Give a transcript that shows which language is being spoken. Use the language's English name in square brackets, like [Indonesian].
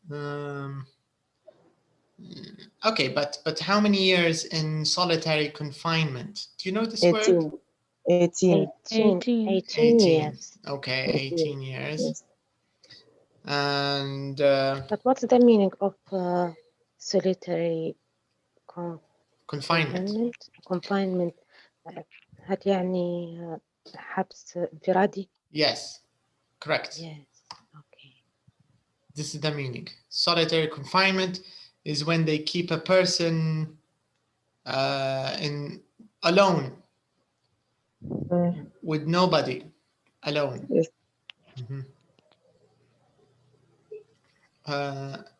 [English] Okay, but how many years in solitary confinement? Do you know this word? 18. 18 years. Okay, 18 years. Yes. And But what's the meaning of solitary confinement? [Arabic] confinement هل يعني حبس انفرادي؟ [English] Yes, correct. Yes. Okay. This is the meaning. Solitary confinement is when they keep a person alone, with nobody, alone. Yes.